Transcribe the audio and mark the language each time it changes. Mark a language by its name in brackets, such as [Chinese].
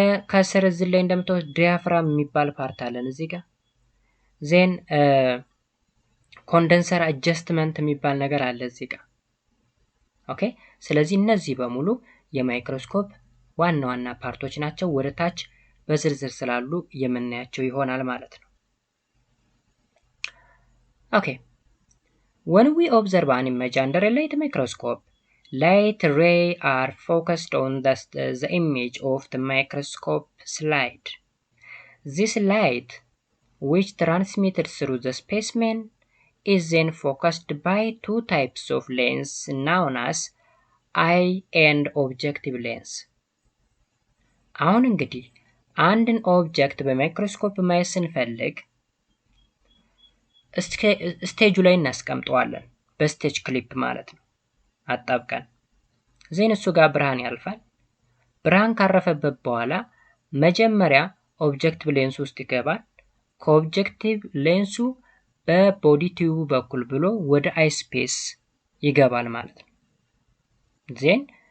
[Amharic] ከስር እዚህ ላይ እንደምታዩት ዲያፍራም የሚባል ፓርት አለን እዚህ ጋር። ዜን ኮንደንሰር አጀስትመንት የሚባል ነገር አለ እዚህ ጋር። ኦኬ። ስለዚህ እነዚህ በሙሉ የማይክሮስኮፕ ዋና ዋና ፓርቶች ናቸው። ወደ ታች በዝርዝር ስላሉ የምናያቸው ይሆናል ማለት ነው። [English] ኦኬ። when we observe an image under a light microscope, light rays are focused on the image of the microscope slide. This light, which transmitted through the specimen, is then focused by two types of lens known as eye and objective lens. [Amharic] አሁን እንግዲህ አንድን ኦብጀክት በማይክሮስኮፕ ማየት ስንፈልግ ስቴጁ ላይ እናስቀምጠዋለን፣ በስቴጅ ክሊፕ ማለት ነው አጣብቀን። ዜን እሱ ጋር ብርሃን ያልፋል። ብርሃን ካረፈበት በኋላ መጀመሪያ ኦብጀክቲቭ ሌንሱ ውስጥ ይገባል። ከኦብጀክቲቭ ሌንሱ በቦዲ ቲዩብ በኩል ብሎ ወደ አይ ስፔስ ይገባል ማለት ነው። ዜን